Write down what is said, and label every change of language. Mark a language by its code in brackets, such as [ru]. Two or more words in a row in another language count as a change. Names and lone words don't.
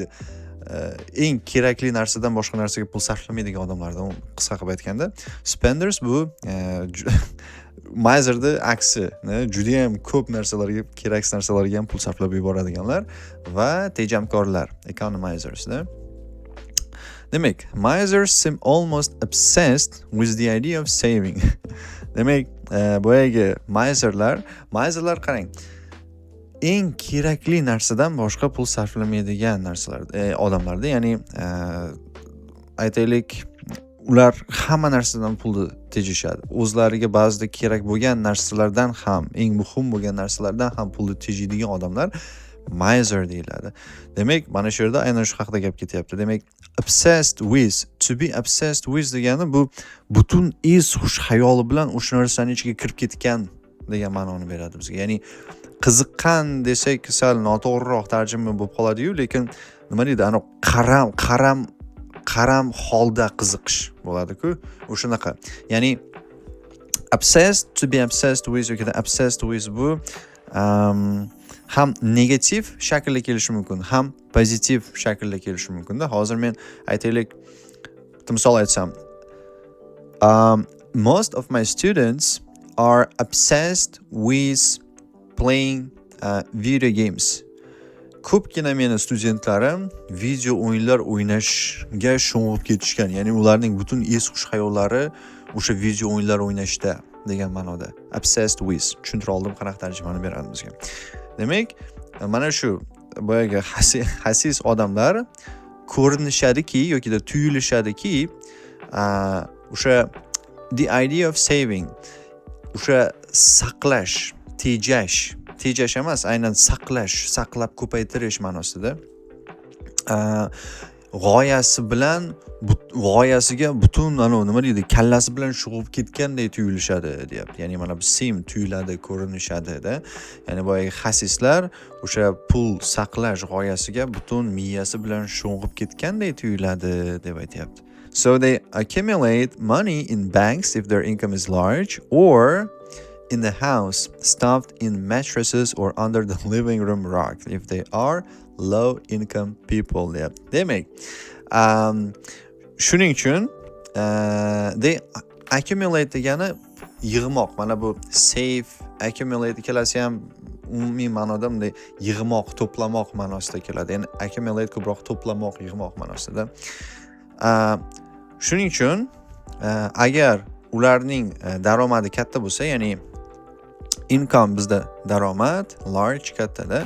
[uz] Eng kerakli narsadan boshqa narsaga pul sarflamaydigan odamlardan qisqa qilib aytganda. Spenders bu miserni aksi, juda ham ko'p narsalarga, keraksiz narsalarga ham pul sarflab yuboradiganlar va tejamkorlar, economizers. [en] Demak, misers seem almost obsessed with the idea of saving. [uz] Demak, boyagi miserlar qarang, eng kerakli narsadan boshqa pul sarflamaydigan narsalar, odamlarda, ya'ni aytaylik, ular hamma narsadan pulni tejishadi. O'zlariga ba'zida kerak bo'lgan narsalardan ham, eng muhim bo'lgan narsalardan ham pulni tejaydigan odamlar miser deyiladi. Demak, mana shu yerda aynan shu haqida gap ketyapti. Demak, [en] obsessed with, to be obsessed with [uz] degani bu butun xush xayoli bilan o'sha narsaning ichiga kirib ketgan degan ma'noni beradi bizga. Ya'ni qiziqqan desak sal noto'g'riroq tarjima bo'lib qoladi-yu, lekin nima deydi? Ana qaram holda qiziqish bo'ladi-ku, o'shanaqa. Ya'ni [en] obsessed, to be obsessed with [uz] yoki [en] obsessed with [uz] bu ham negativ shaklda kelishi mumkin, ham pozitiv shaklda kelishi mumkin-da. Hozir men aytaylik, misol aytsam, [en] most of my students are obsessed with playing video games. [uz] Ko'pgina meni studentlarim video o'yinlar o'ynashga sho'ng'ib ketishgan. Ya'ni ularning butun es-hush hayollari o'sha video o'yinlar o'ynashda degan ma'noda. [en] Obsessed with. [uz] Tushuntira oldim, qanaqa tarjimani beradi bizga. Demak, mana shu boyagi xasis odamlar ko'rinishadiki yoki da tuyulishadiki, o'sha [en] the idea of saving, [uz] o'sha saqlash, tejash emas, aynan saqlash, saqlab ko'paytirish ma'nosida. G'oyasiga butun nima deydi, kallasi bilan shug'ib ketganday tuyulishadi, deyapti. Ya'ni mana bu sim tuyuladi, ko'rinishadi-da. Ya'ni boyagi xasislar o'sha pul saqlash g'oyasiga butun miyasi bilan sho'ng'ib ketganday tuyuladi deb aytayapti. [en] So they accumulate money in banks if their income is large, or in the house stuffed in mattresses or under the living room rug if they are low income people. [uz] Demak, shuning uchun [en] they accumulate [uz] degani yig'moq. Mana bu [en] save, accumulate [uz] ikkalasi ham umumiy ma'noda bunday yig'moq, to'plamoq ma'nosida keladi. Ya'ni accumulate ko'proq to'plamoq, yig'moq ma'nosida. Shuning uchun agar ularning daromadi katta bo'lsa, ya'ni income bizda daromad, large kattada.